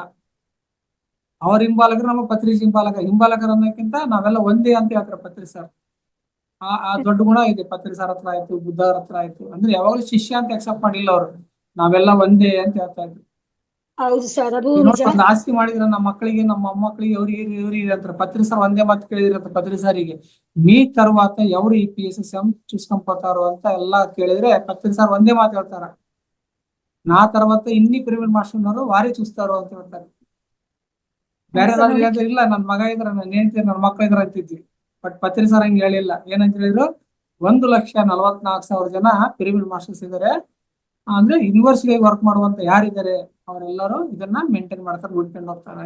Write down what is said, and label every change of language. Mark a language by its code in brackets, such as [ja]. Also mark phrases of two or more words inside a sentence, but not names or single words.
[kn] ಅವ್ರ ಹಿಂಬಾಲಕರು ನಮ್ಮ ಪತ್ರಿ ಹಿಂಬಾಲಕರ ಅನ್ನೋಕ್ಕಿಂತ ನಾವೆಲ್ಲ ಒಂದೇ ಅಂತ ಹೇಳ್ತಾರೆ ಪತ್ರಿ ಸರ್. ಆ ದೊಡ್ಡ ಗುಣ ಇದೆ ಪತ್ರಿ ಸರ್ ಹತ್ರ ಆಯ್ತು, ಬುದ್ಧರ ಹತ್ರ ಆಯ್ತು. ಅಂದ್ರೆ ಯಾವಾಗ್ಲೂ ಶಿಷ್ಯ ಅಂತ ಅಕ್ಸೆಪ್ಟ್ ಮಾಡಿಲ್ಲ ಅವ್ರು, ನಾವೆಲ್ಲ ಒಂದೇ ಅಂತ ಹೇಳ್ತಾ ಇದ್ರು. ಹೌದು ಸರ್, ಅದು ಒಂದು ಆಸ್ತಿ ಮಾಡಿದ್ರೆ ನಮ್ಮ ಮಕ್ಕಳಿಗೆ, ನಮ್ಮ ಮೊಮ್ಮಕ್ಕಳಿಗೆ, ಇವ್ರಿಗೆ ಅಂತಾರೆ. ಪತ್ರಿ ಸರ್ ಒಂದೇ ಮಾತು ಕೇಳಿದಿರಂತ ಪತ್ರಿ ಸಾರಿಗೆ, [te] మీ తర్వాత ఎవరు ఈ PSSM చూసుకొని [kn] ಅಂತ ಎಲ್ಲಾ ಕೇಳಿದ್ರೆ ಪತ್ರಿ ಸರ್ ಒಂದೇ ಮಾತು ಹೇಳ್ತಾರ, [te] నా తర్వాత ఇన్ని [en] pyramid master [te] ఉన్నారు వారే చూస్తారు [kn] ಅಂತ ಹೇಳ್ತಾರೆ. ಬೇರೆ ಇಲ್ಲ ನನ್ ಮಗ ಇದ್ರ, ನನ್ನ ಹೆಂಡತಿ, ನನ್ನ ಮಕ್ಕಳು ಇದ್ರ ಅಂತಿದ್ವಿ. ಬಟ್ ಪತ್ರಿ ಸರ್ ಹಂಗೆ ಹೇಳಿಲ್ಲ. ಏನಂತ ಹೇಳಿದ್ರು, 1,44,000 ಜನ [en] pyramid masters [kn] ಇದಾರೆ. ಅಂದ್ರೆ [en] university work [kn] ಮಾಡುವಂತ ಯಾರಿದ್ದಾರೆ ಅವರೆಲ್ಲರೂ ಇದನ್ನ ಮೇಂಟೈನ್ ಮಾಡ್ತಾರೆ, ನೋಡ್ಕೊಂಡು ಹೋಗ್ತಾರೆ.